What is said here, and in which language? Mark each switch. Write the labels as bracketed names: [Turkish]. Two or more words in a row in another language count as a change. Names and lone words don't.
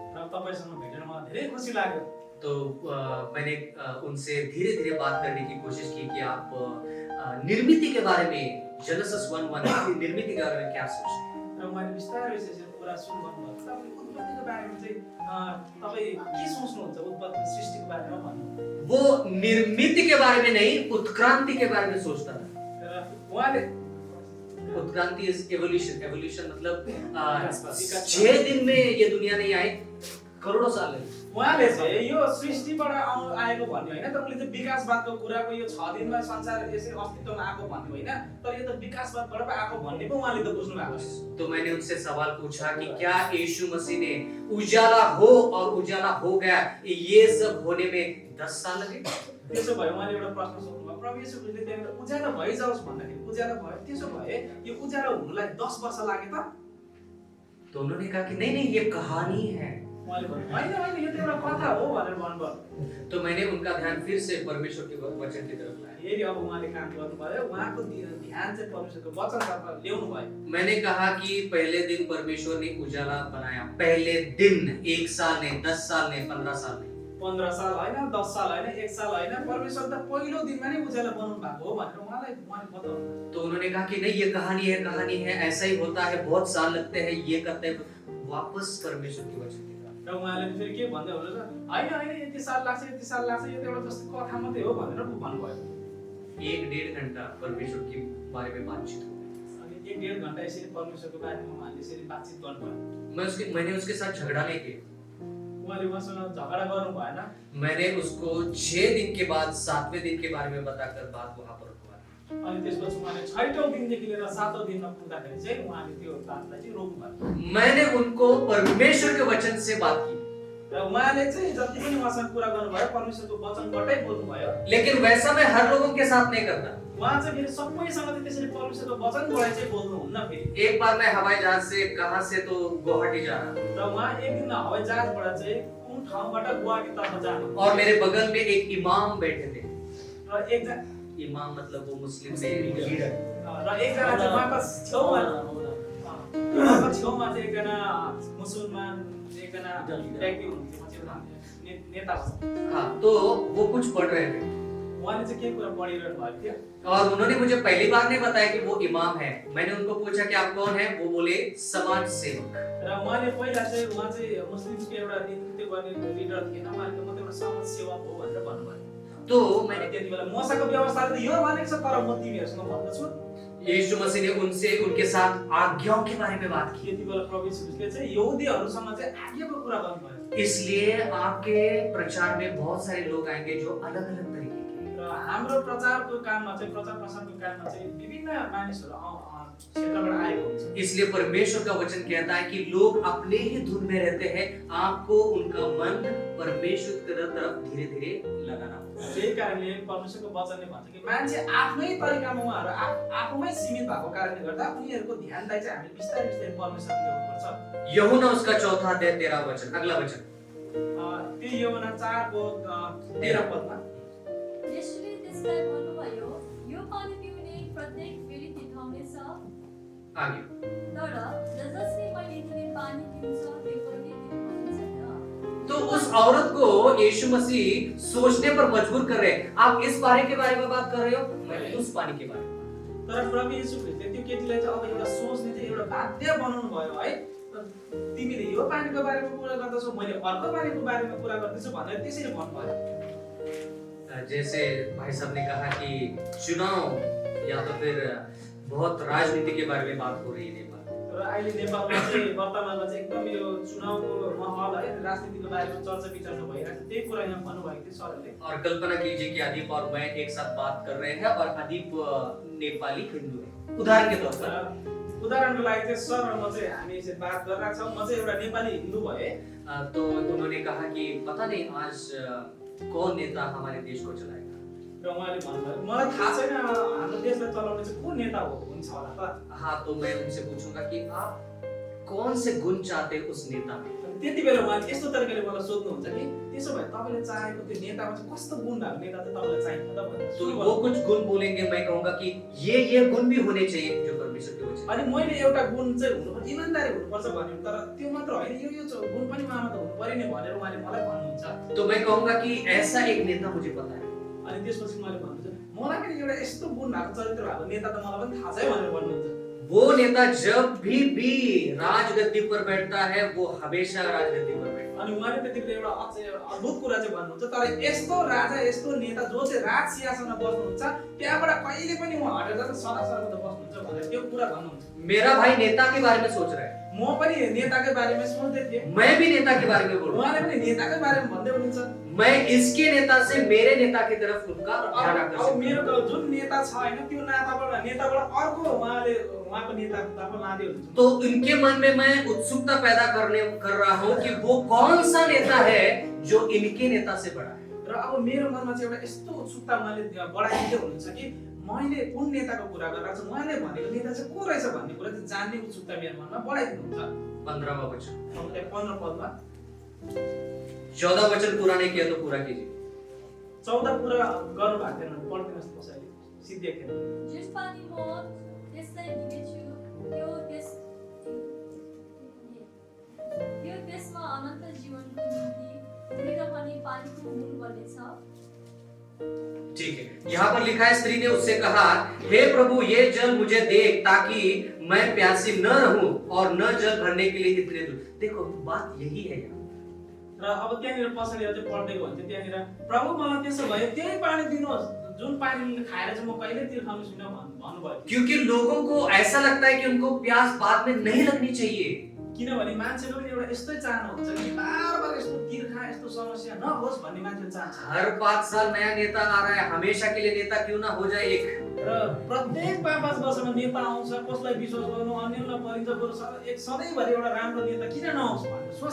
[Nepali] र तपाईँसँग भेटेर मलाई धेरै खुसी लाग्यो। [Hindi] तो मैंने उनसे धीरे धीरे बात करने की कोशिश की कि आप निर्मिति के बारे में जेनेसिस 1:1 निर्मिति के बारे में क्या सोचते हैं। [Nepali] र उहाँले बिस्तारै यसरी कुरा सुरु गर्नुभयो। तपाईँ उत्पत्तिको बारेमा चाहिँ तपाईँ के सोच्नुहुन्छ? उत्पत्ति सृष्टिको बारेमा भन्नु। [Hindi] वो निर्मिति के बारे में नहीं, उत्क्रांति के बारे में सोचता था। [Nepali] र उहाँले [Hindi] उत्क्रांति [English] is evolution. [Hindi] एवोल्यूशन मतलब 6 दिन में ये दुनिया नहीं आई, करोड़ों साल लगे। [Nepali] उहाँले चाहिँ यो सृष्टिबाट आएको भन्ने होइन, तर उले चाहिँ विकासवादको कुराको यो 6 दिनमा संसार यसरी अस्तित्वमा आएको भन्ने होइन, तर यो त विकासवादबाट पो आएको भन्ने पो उहाँले त बुझ्नु भएको छ। [Hindi] तो मैंने उनसे सवाल पूछा कि क्या यीशु मसीह ने उजाला हो और उजाला हो गया, ये सब होने में 10 साल लगे? [Nepali] त्यसो भए उहाँले एउटा प्रश्न सोध्नुभयो, प्रभु येशू ख्रीष्टले त्यहाँबाट उज्यालो भइजाओस् भन्दाखेरि उज्यालो भयो, त्यसो भए यो उज्यालो हुनुलाई 10 वर्ष लाग्यो त? [Hindi] तो उन्होंने कहा कि नहीं नहीं, ये कहानी है। [Nepali] उहाँले भन्नु होइन होइन यो त एउटा कथा हो भनेर भन्नुभयो। [Hindi] तो मैंने उनका ध्यान फिर से परमेश्वर के वचन की तरफ लाया। [Nepali] फेरि अब उहाँले काम गर्नुभयो, उहाँको ध्यान चाहिँ परमेश्वरको वचनतर्फ ल्याउनु भयो। [Hindi] मैंने कहा कि पहले दिन परमेश्वर ने उजाला बनाया। पहले दिन, 1 साल नहीं, 10 साल नहीं, 15 साल नहीं। [Nepali] 15 साल होइन, 10 साल होइन, 1 साल होइन, परमेश्वर त पहिलो दिनमा नै उज्यालो बनाउनु भएको हो भनेर उहाँले बताउनु। [Hindi] तो उन्होंने कहा कि नहीं, ये कहानी है, ऐसा ही होता है, बहुत साल लगते हैं, ये करते हैं। वापस परमेश्वर के वचन की तरफ। [Nepali] र उहाँले फेरि के भन्दै हुनुहुन्छ, होइन होइन यति साल लाग्छ, यो त एउटा जस्तो कथा मात्रै हो भनेर भन्नुभयो। [Hindi] 1-1.5 घंटा परमेश्वर के बारे में बातचीत हुई। [Nepali] अनि 1-1.5 घण्टा यसरी परमेश्वरको बारेमा उहाँले यसरी बातचित गर्नुभयो। [Hindi] मैंने उसके साथ झगड़ा नहीं किया। [Nepali] उहाँले उहाँसँग झगडा गर्नु भएन। [Hindi] मैंने उसको 6 दिन के बाद 7वें दिन के बारे में बताकर बात वहां पर रुकवा दी। [Nepali] अनि त्यसपछि उहाँले 6औं दिनदेखि लिएर 7औं दिनमा पुग्दाखेरि चाहिँ उहाँले त्यो बातलाई चाहिँ रोक्नु भयो। [Hindi] मैंने उनको परमेश्वर के वचन से बात की, [Nepali] र उहाँले चाहिँ जति पनि उहाँसँग कुरा गर्नुभयो परमेश्वरको वचनबाटै बोल्नुभयो। [Hindi] लेकिन वैसा मैं हर लोगों के साथ नहीं करता। [Nepali] उहाँ चाहिँ फेरि सबैसँग चाहिँ त्यसरी परमेश्वरको वचनबाट चाहिँ बोल्नुहुन्न। फेरि [Hindi] एक बार मैं हवाई जहाज से कहां से तो गुवाहाटी जा रहा था [Nepali] र उहाँ एक दिन हवाई जहाजबाट चाहिँ कुन ठाउँबाट गुवाहाटीतर्फ जानु [Hindi] और मेरे बगल में एक इमाम बैठे थे। [Nepali] र एकजना [Hindi] इमाम मतलब वो मुस्लिम में लीडर। [Nepali] र एकजना चाहिँ उहाँको छेउमा चाहिँ एकजना मुसलमान एकजना व्यक्ति हुनुहुन्थ्यो, नेता हो। [Hindi] हाँ, तो वो कुछ पढ़ रहे थे [Nepali] उहाँले चाहिँ के कुरा पढिरहनु भएको थियो [Hindi] और उन्होंने मुझे पहली बार नहीं बताया कि वो इमाम है। मैंने उनको पूछा कि आप कौन हैं? वो बोले समाज सेवक। [Nepali] र उहाँले पहिला चाहिँ उहाँ चाहिँ मुस्लिमको एउटा नेतृत्व गर्ने लिडर थिएन, उहाँले म त एउटा समाज सेवक हो भनेर भन्नुभयो। [Hindi] तो मैंने [Nepali] मैले त्यति बेला मसाको व्यवस्थाले त यो भनेको छ, तर म तिमीहरूसँग भन्दछु [Hindi] यीशु मसीह ने उनके साथ आज्ञाओं के बारे में बात की। [Nepali] त्यति बेला प्रभु येशूले चाहिँ यहुदीहरूसँग चाहिँ आज्ञाको कुरा गर्नुभयो। [Hindi] इसलिए आपके प्रचार में बहुत सारे लोग आएंगे जो अलग अलग तरीके के हैं। [Nepali] र हाम्रो प्रचारको काममा चाहिँ प्रचार प्रसारको काममा चाहिँ विभिन्न मानिसहरू क्षेत्रबाट आएको हुन्छ। [Hindi] इसलिए परमेश्वर का वचन कहता है कि लोग अपने ही धुन में रहते हैं, आपको उनका मन परमेश्वर की तरफ धीरे धीरे लगाना होगा। [Nepali] त्यही कारणले परमेश्वरको वचनले भन्छ कि मान्छे आफ्नै तरिकामा उहाँहरू आफूमै सीमित भएको कारणले गर्दा उनीहरूको ध्यानलाई चाहिँ हामी बिस्तारै बिस्तारै परमेश्वरले ल्याउनुपर्छ। [Hindi] यूहन्ना उसका 4 अध्याय 13 वचन, अगला वचन। [Nepali] त्यो यूहन्ना 4को 13 पदमा यसले त्यसलाई भन्नुभयो, यो पानी पिउने प्रत्येक फेरि तिर्खाउनेछ, [Hindi] आगे। [Nepali] तर जसले मैले दिने पानी पिउँछ त्यो कहिले तिर्खाउने छैन। [Hindi] तो उस औरत को यीशु मसीह सोचने पर मजबूर कर रहे हैं। आप इस पानी के बारे में बात कर रहे हो, मैं उस पानी के बारे में। [Nepali] तर प्रभु येशू ख्रिस्टले त्यो केटीलाई चाहिँ अब एउटा सोच्ने चाहिँ एउटा बाध्य बनाउनु भयो है। तिमीले यो पानीको बारेमा कुरा गर्दैछौ, मैले अर्को पानीको बारेमा कुरा गर्दैछु भनेर त्यसरी भन्नुभयो। [Hindi] जैसे भाई साहब ने कहा कि चुनाव या तो फिर बहुत राजनीति के बारे में बात हो रही है नेपाल। [Nepali] र अहिले नेपालमा चाहिँ वर्तमानमा चाहिँ एकदम यो चुनावको माहौल है, राजनीतिको बारेमा चर्चा विचर्चा भइरहेको छ। त्यही कुरा यहाँ भन्नुभएको थियो सरले। [Hindi] और कल्पना कीजिए कि अदीप और मैं एक साथ बात कर रहे हैं और अदीप नेपाली हिंदू है, उदाहरण के तौर पर। [Nepali] उदाहरणको लागि चाहिँ सर र म चाहिँ हामी यसरी बात गरिरहेका छौँ। म चाहिँ एउटा नेपाली हिन्दू भए, [Hindi] तो उन्होंने कहा कि पता नहीं आज कौन नेता हमारे देश को चलाएगा। [Nepali] र उहाँले भन्नुभयो मलाई थाहा छैन हाम्रो देशलाई चलाउने चाहिँ को नेता हुन्छ होला त। [Hindi] हाँ, तो मैं उनसे पूछूंगा कि आप कौन से गुण चाहते हैं उस नेता में। [Nepali] त्यति बेला उहाँले यस्तो तरिकाले मलाई सोध्नुहुन्छ कि त्यसो भए तपाईँले चाहेको त्यो नेतामा चाहिँ कस्तो गुण भएको नेता चाहिँ तपाईँलाई चाहिन्छ त भनेर। [Hindi] तो वो कुछ गुण बोलेंगे, मैं कहूंगा कि ये गुण भी होने चाहिए जो परमेश्वर के वचन। [Nepali] अनि मैले एउटा गुण चाहिँ हुनुपर्छ, इमानदारी हुनुपर्छ भन्यो, तर त्यो मात्र होइन यो गुण पनि उहाँमा त हुनु पर्यो नि भनेर उहाँले मलाई भन्नुहुन्छ। [Hindi] तो मैं कहूंगा कि ऐसा एक नेता मुझे पता है। [Nepali] अनि त्यसपछि उहाँले भन्नुहुन्छ मलाई पनि एउटा यस्तो गुण भएको चरित्र भएको नेता त मलाई पनि थाहा छ भनेर भन्नुहुन्छ। [Hindi] वो नेता जब भी राजगद्दी पर बैठता है वो हमेशा राजगद्दी पर बैठता है। [Nepali] अनि उहाँले त्यतिखेर एउटा अद्भुत कुरा चाहिँ भन्नुहुन्छ, तर यस्तो राजा यस्तो नेता जो चाहिँ राज सिंहासनमा बस्नुहुन्छ त्यहाँबाट कहिले पनि उहाँ हटेर जान्छ सदा सर्वदा बस्नुहुन्छ भनेर त्यो कुरा भन्नुहुन्छ। [Hindi] मेरा भाई नेता के बारे में सोच रहा है, [Nepali] म पनि नेताकै बारेमा सोच्दै थिएँ, [Hindi] मैं भी नेता के बारे में बोल रहा हूँ। [Nepali] उहाँले पनि नेताकै बारेमा भन्दै हुनुहुन्छ। [Hindi] मैं इसके नेता से मेरे नेता की तरफ उनका ध्यान अब आकर्षित [Nepali] मेरो जुन नेता छ हैन त्यो नेताबाट अर्को उहाँले उहाँको नेतातर्फ लाँदै हुनुहुन्छ। [Hindi] तो इनके मन में मैं उत्सुकता पैदा कर रहा हूँ कि वो कौन सा नेता है जो इनके नेता से बड़ा है। [Nepali] र अब मेरो मनमा चाहिँ एउटा यस्तो उत्सुकता उहाँले बढाइदिँदै हुनुहुन्छ कि मैले कुन नेताको कुरा गरिरहेको छु, उहाँले भनेको नेता चाहिँ को रहेछ भन्ने कुरा चाहिँ जान्ने उत्सुकता मेरो मनमा बढाइदिनुहुन्छ। [Hindi] 15वां वचन, [Nepali] 15 पदमा [Hindi] 14 वचन पूरा नहीं किया तो पूरा कीजिए। [Nepali] 14 पुरा गर्नु भएको थिएन भने पढ्दिनुहोस् कसैले सिद्धिएको थिएन। जुन पानी म त्यसलाई दिनेछु त्यो त्यसमा अनन्त जीवनको निम्ति रहने पानीको मूल बनेछ। [Hindi] ठीक है, यहाँ पर लिखा है स्त्री ने उससे कहा, हे प्रभु ये जल मुझे दे ताकि मैं प्यासी न रहूं और न जल भरने के लिए इतने दूर। देखो बात यही है यहाँ। [Nepali] र अब त्यहाँनिर पछाडि अझै पढ्दै गयो त्यहाँनिर प्रभु मलाई त्यसो भए त्यही पानी दिनुहोस् जुन पानी खाएर चाहिँ म कहिले तिर्खाउने छुइनँ भन्नुभयो। [Hindi] क्योंकि लोगों को ऐसा लगता है कि उनको प्यास बाद में नहीं लगनी चाहिए। [Nepali] किनभने मान्छेले पनि एउटा यस्तै चाहनुहुन्छ कि बारबार यस्तो तिर्खा यस्तो समस्या नहोस् भन्ने मान्छेले चाहन्छ। [Hindi] हर 5 साल नया नेता आ रहा है, हमेशा के लिए नेता क्यों ना हो जाए एक। [Nepali] र प्रत्येक 5-5 वर्षमा नेता आउँछ, कसलाई विश्वास गर्नु अन्यलाई परिन्छ, बरु एक सधैँभरि एउटा राम्रो नेता किन नआउँछ भनेर सोच्छ।